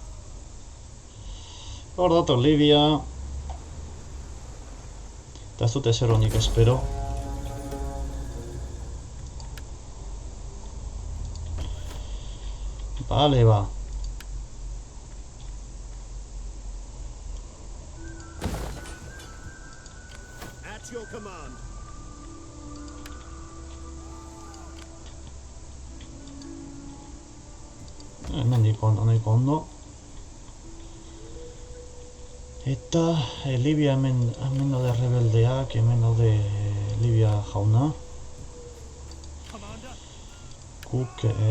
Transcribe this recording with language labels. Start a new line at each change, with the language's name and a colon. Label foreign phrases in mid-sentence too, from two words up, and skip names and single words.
Basque: Eta ez dut ezer honik espero. Vale, ba.
English: At your command.
Basque: Hemendik ondo, nahiko ondo. Eta Libia hemen daude rebeldeak, hemen daude Libia jauna. Guk...